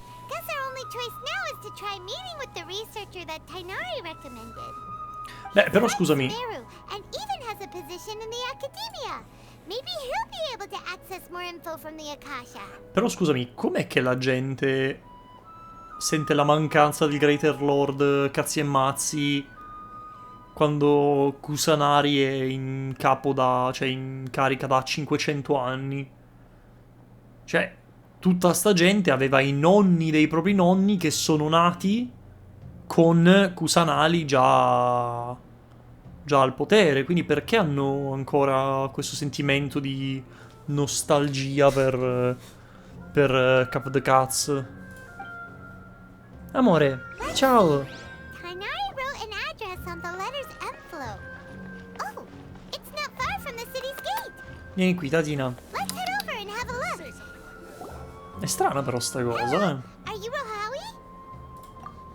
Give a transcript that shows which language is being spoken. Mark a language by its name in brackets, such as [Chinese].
[English] Guess our only choice now is to try meeting with the researcher that Tainari recommended. [Italian] Beh, però scusami. [English] And even has a position in the academia. Maybe he'll be able to access more info from the Akasha. [Italian] Però scusami, com'è che la gente sente la mancanza del Greater Lord cazzi e mazzi quando Kusanari è in capo da... cioè in carica da 500 anni? Cioè, tutta sta gente aveva i nonni dei propri nonni che sono nati con Kusanali già al potere, quindi perché hanno ancora questo sentimento di nostalgia per Cap the Cats? Amore, ciao! [English] Tainari wrote an address on the letter's envelope. Oh, it's not far from the city's gate. [Italian] Vieni qui, Tatina. [English] Let's head over and have a look. [Italian] È strana però sta cosa, [English] Are you Rohawi?